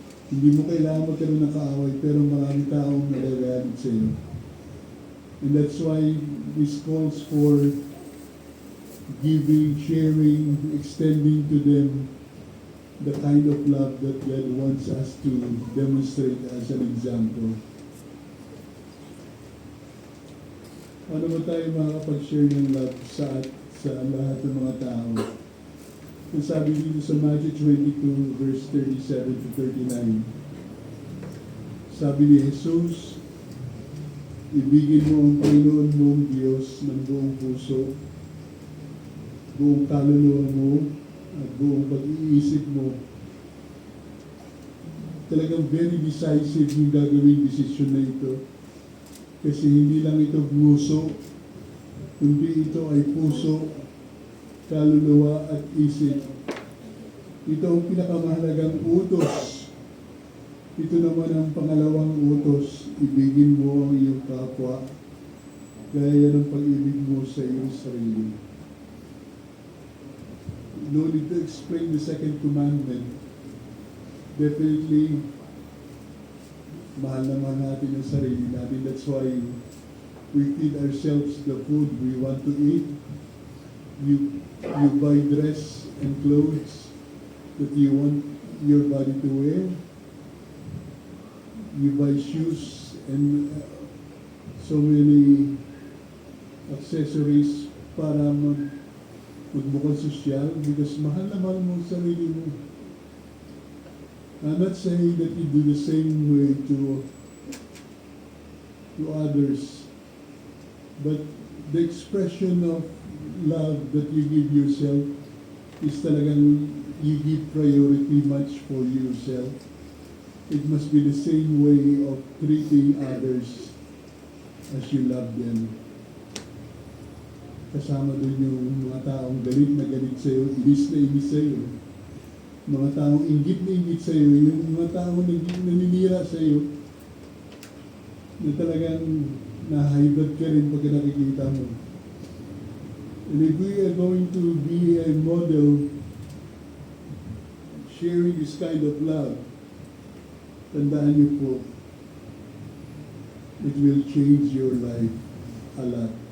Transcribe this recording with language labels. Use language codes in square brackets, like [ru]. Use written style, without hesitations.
[tl] Hindi mo kailangan magkaroon ng kaaway, pero maraming taong nagagalit sa iyo. [en] And that's why this calls for giving, sharing, extending to them the kind of love that God wants us to demonstrate as an example. [tl] Ano ba tayo makakapag-share ng love sa lahat ng mga tao? Ang sabi dito sa Matthew 22, verse 37 to 39, sabi ni Jesus, ibigin mo ang Panginoon mong Diyos ng buong puso, buong kaluluwa mo, at buong pag-iisip mo. Talagang [en] very decisive [tl] yung gagawing desisyon na ito. Kasi hindi lang ito puso, kundi ito ay puso, kaluluwa at isip. Ito ang pinakamahalagang utos. Ito naman ang pangalawang utos, ibigin mo ang iyong kapwa, gaya ng pag-ibig mo sa iyong sarili. [en] No need to explain the second commandment. Definitely, [tl] mahal naman natin ang sarili natin. [en] That's why we feed ourselves the food we want to eat. You buy dress and clothes that you want your body to wear. You buy shoes and so many accessories [tl] para magmukhang sosyal because mahal na mahal mo ang sarili mo. [en] I'm not saying that you do the same way to others, but the expression of love that you give yourself is talagang you give priority much for yourself. It must be the same way of treating others as you love them. [tl] Kasama dun yung mga taong galit na galit sa'yo, inis na inis sa'yo. Mga taong inggit na inggit sa'yo, yung mga taong naninira sa'yo, na talagang nahibad ka rin pag nakikita mo. [en] And if we are going to be a model sharing this kind of love, [tl] tandaan niyo po, [en] it will change your life a lot.